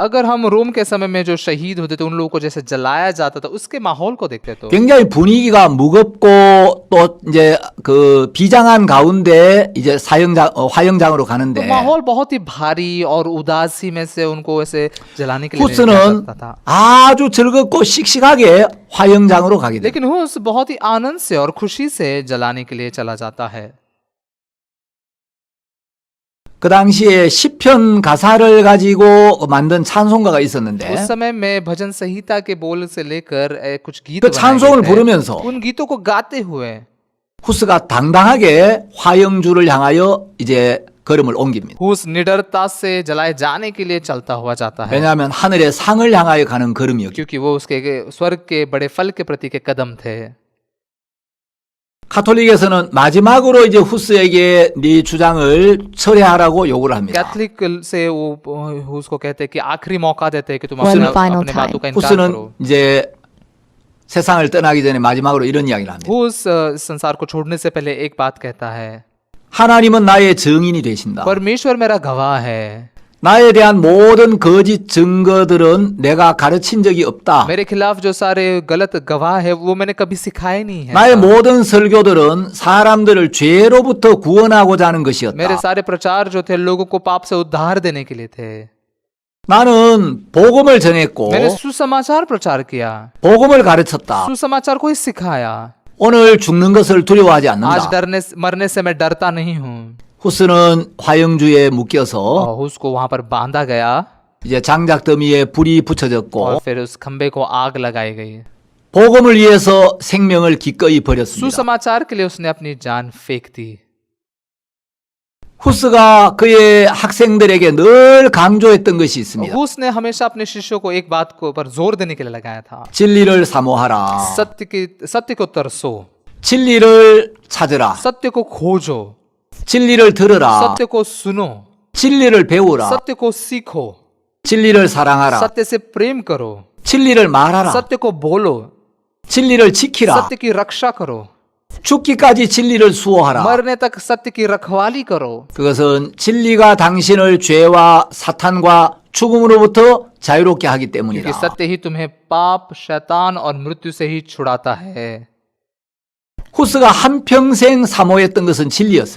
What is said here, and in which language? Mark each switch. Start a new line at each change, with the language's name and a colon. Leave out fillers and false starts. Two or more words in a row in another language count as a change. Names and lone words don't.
Hindi: अगर हम रोम के समय में जो शहीद होते थे उन लोगों को जैसे जलाया जाता था उसके माहौल को देखते तो
Korean: 굉장히 분위기가 무겁고 또 이제 그 비장한 가운데 이제 화형장으로
Hindi: तो
Korean: 가는데
Hindi: माहौल बहुत ही भारी और उदासी में से उनको ऐसे जलाने के लिए ले
Korean: 후스는
Hindi: जाया जाता था।
Korean: 아주 즐겁고 씩씩하게 화형장으로 가게 돼요.
Hindi: लेकिन हुस बहुत ही आनंद से और खुशी से जलाने के लिए चला जाता है।
Korean: 그 당시에 시편 가사를 가지고 만든 찬송가가
Hindi: उस
Korean: 있었는데
Hindi: समय में भजन संहिता के बोल से लेकर कुछ गीत
Korean: 그
Hindi: बनाए
Korean: 찬송을
Hindi: गए थे।
Korean: 부르면서
Hindi: उन गीतों को गाते हुए
Korean: 후스가 당당하게 화형주를 향하여 이제 걸음을 옮깁니다.
Hindi: हुस निडरता से जलाए जाने के लिए चलता हुआ जाता है,
Korean: 왜냐하면 하늘의 상을 향하여 가는 걸음이었기
Hindi: क्योंकि वो उसके स्वर्ग के बड़े फल के प्रति के कदम थे।
Korean: 가톨릭에서는 마지막으로 이제 후스에게 네 주장을 철회하라고 요구를 합니다.
Hindi: कैथलिक से वो उसको कहते हैं कि आखिरी मौका देते हैं कि तुम One अपने final अपने बातों का इनकार
Korean: 후스는
Hindi: करो।
Korean: 이제 세상을 떠나기 전에 마지막으로 이런 이야기를 합니다.
Hindi: हुस संसार को छोड़ने से पहले एक बात कहता है,
Korean: 하나님은 나의 증인이 되신다.
Hindi: परमेश्वर मेरा गवाह है,
Korean: 나에 대한 모든 거짓 증거들은 내가 가르친 적이 없다.
Hindi: मेरे खिलाफ जो सारे गलत गवाह है वो मैंने कभी सिखाए नहीं है।
Korean: 나의 모든 설교들은 사람들을 죄로부터 구원하고자 하는
Hindi: मेरे
Korean: 것이었다.
Hindi: सारे प्रचार जो थे लोगों को पाप से उद्धार देने के लिए थे।
Korean: 나는 복음을 전했고
Hindi: मैंने सुसमाचार प्रचार किया,
Korean: 복음을 가르쳤다.
Hindi: सुसमाचार को ही सिखाया।
Korean: 오늘 죽는 것을 두려워하지
Hindi: आज
Korean: 않는다.
Hindi: डरने मरने से मैं डरता नहीं हूँ।
Korean: 후스는 화형주에 묶여서
Hindi: और उसको वहां पर बांधा गया
Korean: 이제 장작더미에 불이 붙여졌고
Hindi: और फिर उस खंबे को आग लगाई गई।
Korean: 복음을 위해서 생명을 기꺼이 버렸습니다.
Hindi: सुसमाचार के लिए उसने अपनी जान फेंक दी।
Korean: 후스가 그의 학생들에게 늘 강조했던 것이 있습니다.
Hindi: उसने हमेशा अपने शिष्यों को एक बात को पर जोर देने के लिए लगाया था,
Korean: 진리를 사모하라.
Hindi: सत्य को तरसो,
Korean: 진리를 찾으라.
Hindi: सत्य को खोजो,
Korean: 진리를 들으라.
Hindi: सत्य को सुनो,
Korean: 진리를 배우라.
Hindi: सत्य को सीखो,
Korean: 진리를 사랑하라.
Hindi: सत्य से प्रेम करो,
Korean: 진리를 말하라.
Hindi: सत्य को बोलो,
Korean: 진리를 지키라.
Hindi: सत्य की रक्षा करो,
Korean: 죽기까지 진리를 수호하라.
Hindi: मरने तक सत्य की रखवाली करो।
Korean: 그것은 진리가 당신을 죄와 사탄과 죽음으로부터 자유롭게 하기 때문이다.
Hindi: क्योंकि सत्य ही तुम्हें पाप, शैतान और मृत्यु से ही छुड़ाता है।
Korean: 후스가 한평생 사모했던 것은 진리였습니다.